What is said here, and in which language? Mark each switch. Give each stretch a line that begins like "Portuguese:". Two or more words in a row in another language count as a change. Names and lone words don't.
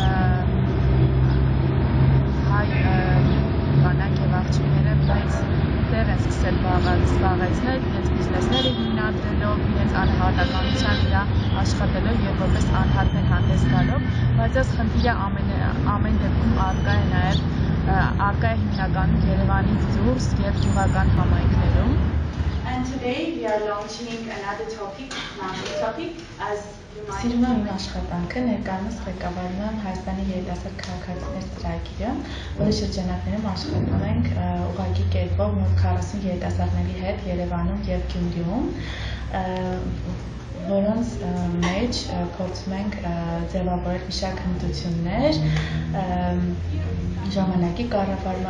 Armenian: հայ կանայք եւ աղջիկները մեծ դեր են սկսել զբաղեցնել իրենց բիզնեսները հիմնադրելով, իրենց անհատականության վրա աշխատելով եւ որպես անհատներ հանդես գալով, բայց այս խնդիրը ամեն դեպքում առկա է հիմնականում Երևանից դուրս եւ գյուղական համայնքներում.
English: And today we are launching another topic, as you might
Armenian: Սիրում եմ իմ աշխատանքը, ներկայումս ղեկավարում եմ Հայաստանի երիտասարդ քաղաքացիներ ծրագիրը, որի շրջանակներում աշխատում ենք ուղղակի կերպով մոտ 40 երիտասարդների հետ Երևանում եւ Գյումրիում, որոնց մեջ փորձում ենք ձևավորել մի շարք հմտություններ ժամանակի կառավարման,